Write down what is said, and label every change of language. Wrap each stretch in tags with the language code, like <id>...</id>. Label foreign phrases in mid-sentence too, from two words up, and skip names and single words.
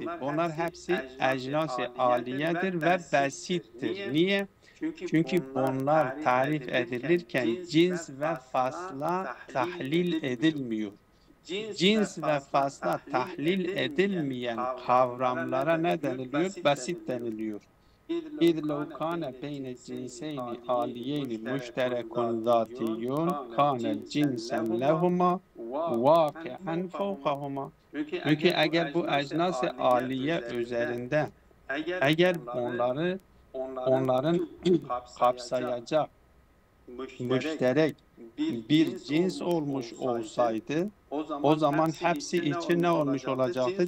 <tr>Bunlar hepsi ecnas-ı aliyedir ve basittir. Niye? Çünkü bunlar tarif edilirken cins ve fasla tahlil edilmiyor. Cins ve fasla tahlil edilmeyen kavramlara ne deniliyor? Basit deniliyor.</tr> <ar>اِذْ لَوْ كَانَ بَيْنَ الْجِنْسَيْنِ عَالِيَيْنِ مُشْتَرَكٌ ذَاتِيٌّ كَانَ جِنْسًا لَهُمَا وَاقِعًا فَوْقَهُمَا.</ar> <tr>Çünkü eğer bu ecnas-ı aliye üzerinde eğer onların kapsayacak müşterek bir cins olmuş olsaydı o zaman hepsi için ne olmuş olacaktı?</tr>